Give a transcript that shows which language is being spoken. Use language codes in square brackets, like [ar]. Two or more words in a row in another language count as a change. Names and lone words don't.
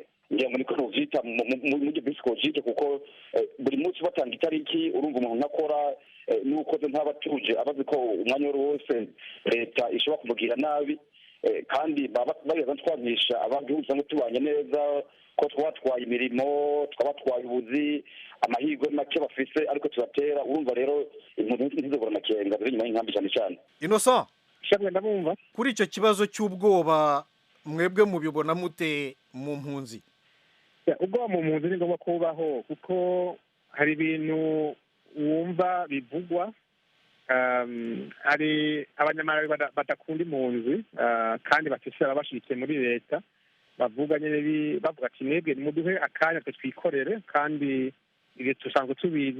[rn] ngira ngo niko nuvyita mu buryo bw'psychologique, kuko buri munsi batanga itariki urumva umuntu nakora n'ukoze ntabatuje abazi ko umwanya wose leta ishobora kumugira nabi, kandi bageza twanisha abantu usanga tubanye neza ko twatwaye imirimo, twabatwaye ubuzi, amahirwe make bafise ariko tubatera. Urumva rero impunzi ntizobora amakenga ziri inyuma y'inkambi cyane cyane. [rw] Innocent, [rn] shabwe ndabumva. [rw] Kuri icyo kibazo cy'ubwoba mwebwe mubibona mute mu mpunzi? [rn] Ubwo mu mpunzi ni ngombwa kubaho, kuko hari ibintu wumva bivugwa, hari abanyamalawi badakunda impunzi kandi bafise ababashikiye muri leta bavuga nyine bavuga ati mwebwe nimuduhe akanya twe twikorere, kandi ibyo dusanzwe tubizi.